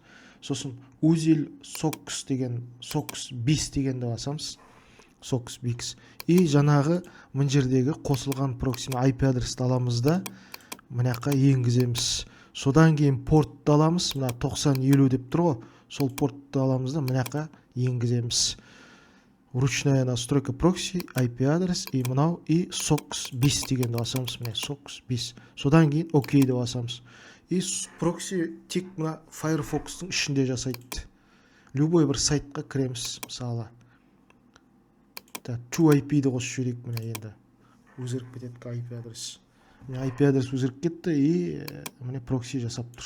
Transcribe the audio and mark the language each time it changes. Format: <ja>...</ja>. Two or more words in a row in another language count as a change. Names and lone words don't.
<kk>Сосын узел SOX деген, SOX BIS дегенді басамыз. SOX BIS. И жаңағы мына жердегі қосылған проксины IP адресті аламыз да мынаққа енгіземіз. Содан кейін портты аламыз. Мына 9050 деп тұр ғой. Сол портты аламыз да мынаққа енгіземіз.</kk> <ru>Ручная настройка прокси, IP адрес и</ru> <kk>мынау и SOX BIS дегенді басамыз. Міне SOX BIS. Содан кейін OK деп басамыз. И прокси тек мына Firefox'тың ішінде жасайды. Любой бір сайтқа кіреміз, мысалы. ToIP-ді қосып жіберейік міне енді. Өзгеріп кетеді IP адрес. Міне IP адрес өзгеріп кетті и міне прокси жасап тұр.</kk>